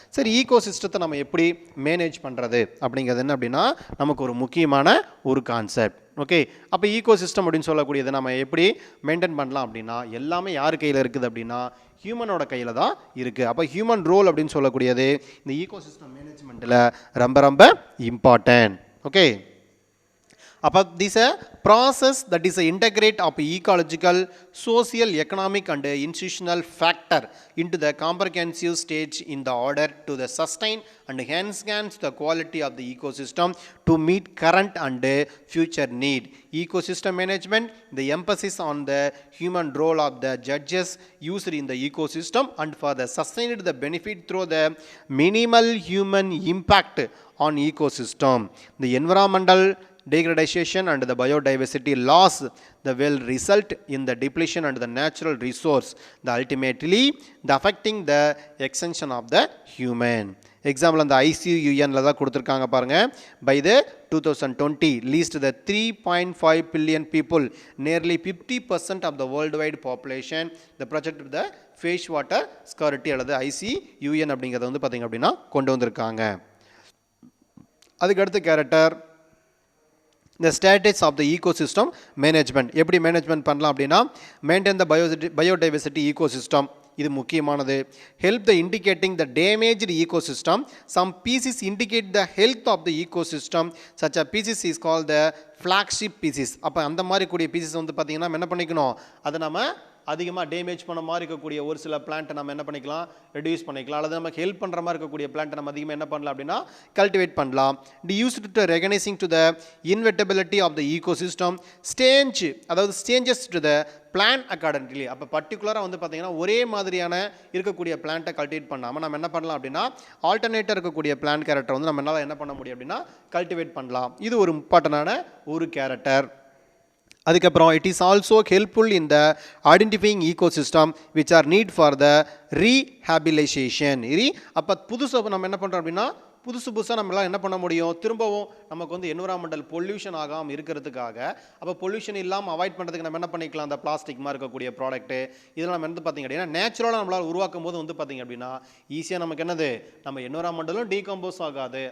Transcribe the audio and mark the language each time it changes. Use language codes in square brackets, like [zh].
[ta] சரி, ஈகோசிஸ்டத்தை நம்ம எப்படி மேனேஜ் பண்ணுறது அப்படிங்கிறது என்ன அப்படின்னா நமக்கு ஒரு முக்கியமான ஒரு கான்செப்ட். ஓகே, அப்போ ஈகோசிஸ்டம் அப்படின்னு சொல்லக்கூடியதை நம்ம எப்படி மெயின்டைன் பண்ணலாம் அப்படின்னா எல்லாமே யார் கையில் இருக்குது அப்படின்னா ஹியூமனோட கையில் தான் இருக்குது. அப்போ ஹியூமன் ரோல் அப்படின்னு சொல்லக்கூடியது இந்த ஈகோசிஸ்டம் மேனேஜ்மெண்ட்டில் ரொம்ப ரொம்ப இம்பார்ட்டன்ட். [en] Okay, அப்போ this a process that is a integrate of ecological, social, economic and institutional factor into the comprehensive stage in the order to the sustain and enhance the quality of the ecosystem to meet current and future need. Ecosystem management, the emphasis on the human role of the judges used in the ecosystem and for the sustained the benefit through the minimal human impact on ecosystem. The environmental degradation and the biodiversity loss the will result in the depletion and the natural resource, the ultimately the affecting the extension of the human. [ta] Example அந்த ICUN ல தான் கொடுத்துருக்காங்க பாருங்க. [en] By the 2020 least the 3.5 billion people, nearly 50% of the worldwide population, the project of the face water scarcity [ta] அல்லது ICUN அப்படிங்கிறத வந்து பார்த்தீங்க அப்படின்னா கொண்டு வந்திருக்காங்க. அதுக்கு அடுத்த character [en] the status of the ecosystem management. [ta] எப்படி மேனேஜ்மெண்ட் பண்ணலாம் அப்படின்னா [en] maintain the biodiversity ecosystem, [ta] இது முக்கியமானது. [en] help the indicating the damaged ecosystem, some species indicate the health of the ecosystem, such a species is called the flagship species. [ta] அப்போ அந்த மாதிரி கூடிய species வந்து பார்த்தீங்கன்னா என்ன பண்ணிக்கணும், அதை நம்ம அதிகமாக டேமேஜ் பண்ண மாதிரி இருக்கக்கூடிய ஒரு சில பிளான்ட்டை நம்ம என்ன பண்ணிக்கலாம், ரெடியூஸ் பண்ணிக்கலாம். அல்லது நமக்கு ஹெல்ப் பண்ணுற மாதிரி இருக்கக்கூடிய பிளான்ட்டை நம்ம அதிகமாக என்ன பண்ணலாம் அப்படின்னா கல்டிவேட் பண்ணலாம். [en] Used to recognising to the invertibility of the ecosystem change, அதாவது changes to the plan accordingly. [ta] அப்போ பர்டிகுலராக வந்து பார்த்தீங்கன்னா ஒரே மாதிரியான இருக்கக்கூடிய பிளான்ட்டை கல்டிவேட் பண்ணாமல் நம்ம என்ன பண்ணலாம் அப்படின்னா ஆல்டர்னேட்டாக இருக்கக்கூடிய பிளான் கேரக்டர் வந்து நம்ம என்ன பண்ண முடியும் அப்படின்னா கல்டிவேட் பண்ணலாம். இது ஒரு இம்பார்ட்டண்டான ஒரு கேரக்டர். அதுக்கப்புறம் [en] it is also helpful in the identifying ecosystem which are need for the rehabilitation. [ta] அப்போ புதுசாக நம்ம என்ன பண்ணுறோம் அப்படின்னா புதுசாக நம்மளால் என்ன பண்ண முடியும், திரும்பவும் நமக்கு வந்து என்விரான்மெண்டல் பொல்யூஷன் ஆகாமல் இருக்கிறதுக்காக, அப்போ பொல்யூஷன் இல்லாமல் அவாய்ட் பண்ணுறதுக்கு நம்ம என்ன பண்ணிக்கலாம், அந்த பிளாஸ்டிக் மாதிரி இருக்கக்கூடிய ப்ராடக்ட்டு இதெல்லாம் நம்ம வந்து பார்த்திங்க அப்படின்னா நேச்சுரலாக நம்மளால் உருவாக்கும் போது வந்து பார்த்திங்க அப்படின்னா ஈஸியாக நமக்கு என்னது நம்ம என்விரான்மெண்டலும் டீகம்போஸ் ஆகாது.